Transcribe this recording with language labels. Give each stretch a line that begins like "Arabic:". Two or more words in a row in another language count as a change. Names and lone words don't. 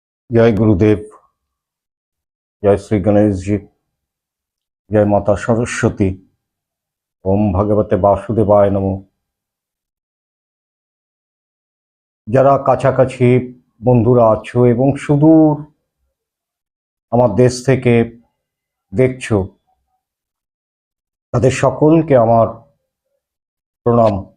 Sanskrit: जय गुरुदेव। जय श्री गणेश जी। जय माता सरस्वती। ओम भगवते वासुदेवाय नमो।
Bangla: যারা কাছাকাছি বন্ধুরা আছো এবং সুদূর আমার দেশ থেকে দেখছো, তাদের সকলকে আমার প্রণাম।